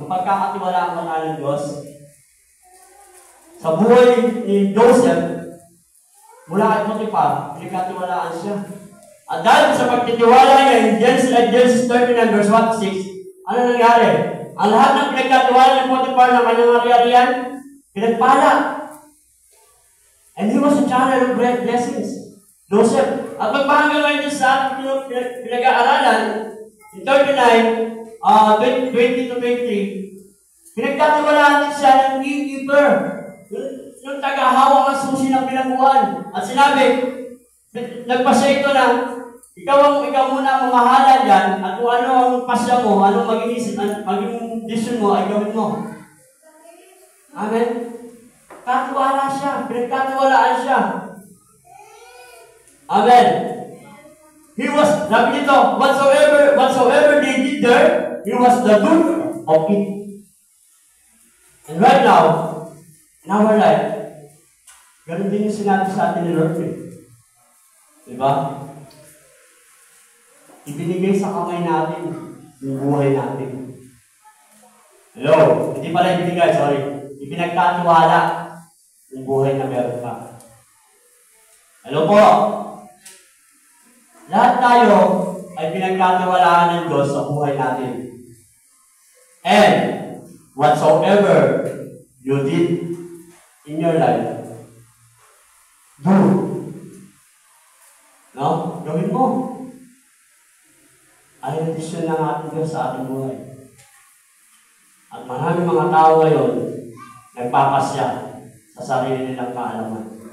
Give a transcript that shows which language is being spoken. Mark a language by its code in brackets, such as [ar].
[tl] Kapag kakatiwalaan ka na ng Diyos, sa buhay ni Joseph, mula kay Potiphar, pinagkatiwalaan siya. At dahil sa pagtitiwala niya, in Genesis 39 verse 1-6, ano nangyari? Ang lahat ng pinagkatiwala ni Potiphar ng kanyang ari-arian, pinagpala. [en] And he was a channel of great blessings. Joseph. [tl] At magpahanggang ngayon sa ating pinag-aaralan, in 39, 20 to 23, pinagkatiwalaan din siya ng innkeeper, yung tagahawak ng susi ng bilangguan. At sinabi, nagpasya ito na, ikaw muna ang mamahala dyan, at kung ano ang pasya mo, anong maging decision mo, ay gawin mo. Amen? Katiwala siya, pinagkatiwalaan siya. Amen? [en] He was, [tl] sabi dito, [en] whatsoever they did there, he was the doer of it. And right now, in our life, [tl] ganun din yung sinabi sa atin ni Lord. Diba? Ibinigay sa kamay natin yung buhay natin. Hello? Hindi pala ibinigay, sorry. Ipinagkatiwala yung buhay na meron ka. Hello po? Lahat tayo ay pinagkatiwalaan ng Diyos sa buhay natin. [en] And whatsoever you did in your life, do. [tl] No? Gawin mo. Ay desisyon ng ating Diyos sa ating buhay. At maraming mga tao ngayon nagpapasya sa sarili nilang kaalaman.